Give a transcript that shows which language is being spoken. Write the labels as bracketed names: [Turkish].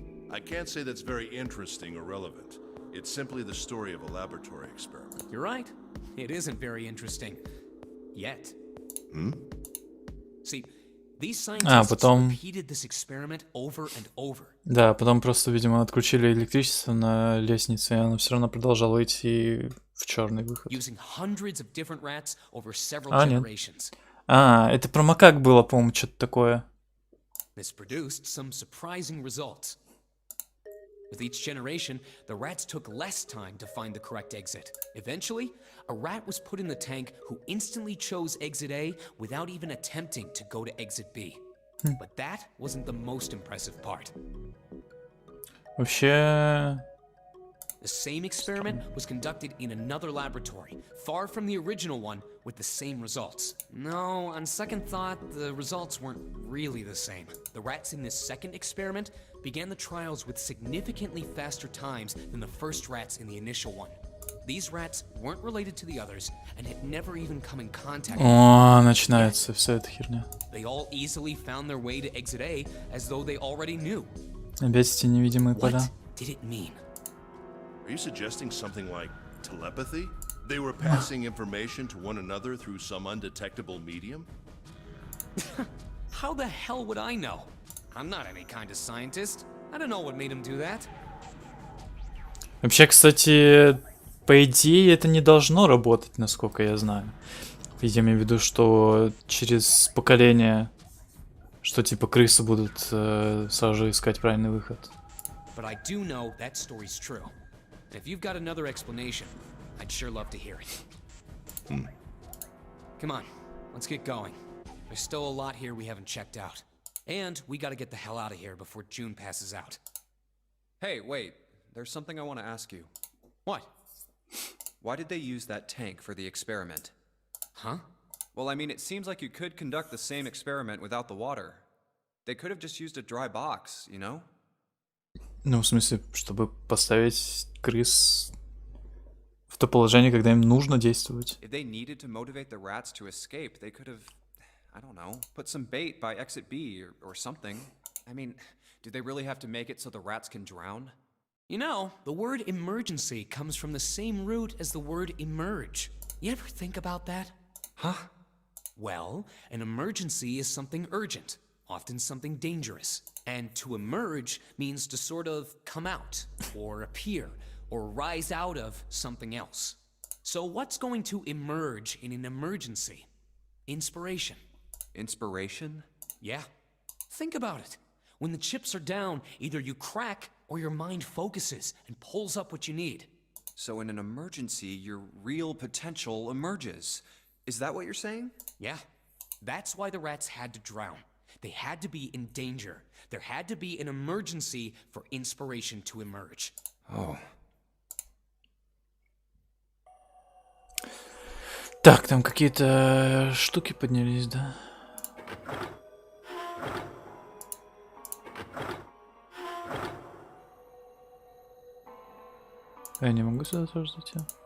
[English] I can't say that's very interesting or relevant. It's simply the story of a laboratory experiment. You're right. It isn't very interesting. Yet. See, these scientists [Russian] потом- [English] repeated this experiment over and over. [Russian] Да, потом просто, видимо, отключили электричество на лестнице, и она все равно продолжала идти в черный выход. [English] Using hundreds of different rats over several [Russian] Нет. [English] generations. [Russian] Это про макак было, по-моему, что-то такое. [English] This produced some surprising results. With each generation, the rats took less time to find the correct exit. Eventually, a rat was put in the tank who instantly chose exit A without even attempting to go to exit B. But that wasn't the most impressive part. [Russian] Вообще... [English] The same experiment was conducted in another laboratory, far from the original one, with the same results. No, on second thought, the results weren't really the same. The rats in this second experiment began the trials with significantly faster times than the first rats in the initial one. These rats weren't related to the others and had never even come in contact with [Russian] О, начинается вся эта херня. [English] They all easily found their way to exit A as though they already knew. [Russian] Опять эти невидимые поля. [English] What did it mean? Are you suggesting something like telepathy? They were passing information to one another through some undetectable medium? How the hell would I know? I'm not any kind of scientist. I don't know what made him do that. [Russian] Вообще, кстати, по идее, это не должно работать, насколько я знаю. Я имею в виду, что через поколение, что типа крысы будут сразу же искать правильный выход. [English] But I do know that story's true. If you've got another explanation, I'd sure love to hear it. Come on, let's get going. There's still a lot here we haven't checked out. And we gotta get the hell out of here before June passes out. Hey, wait. There's something I want to ask you. What? Why did they use that tank for the experiment? Huh? Well, I mean, it seems like you could conduct the same experiment without the water. They could have just used a dry box, you know? [Russian] Ну, в смысле, чтобы поставить крыс в то положение, когда им нужно действовать. [English] If they needed to motivate the rats to escape, they could have, I don't know, put some bait by exit B or something. I mean, do they really have to make it so the rats can drown? You know, the word emergency comes from the same root as the word emerge. You ever think about that? Huh? Well, an emergency is something urgent, often something dangerous. And to emerge means to sort of come out, or appear, or rise out of something else. So what's going to emerge in an emergency? Inspiration. Inspiration? Yeah. Think about it. When the chips are down, either you crack or your mind focuses and pulls up what you need. So in an emergency, your real potential emerges. Is that what you're saying? Yeah. That's why the rats had to drown. They had to be in danger. There had to be an emergency for inspiration to emerge. Oh. [Russian] Так, там какие-то штуки поднялись, да? Я не могу сюда тоже зайти.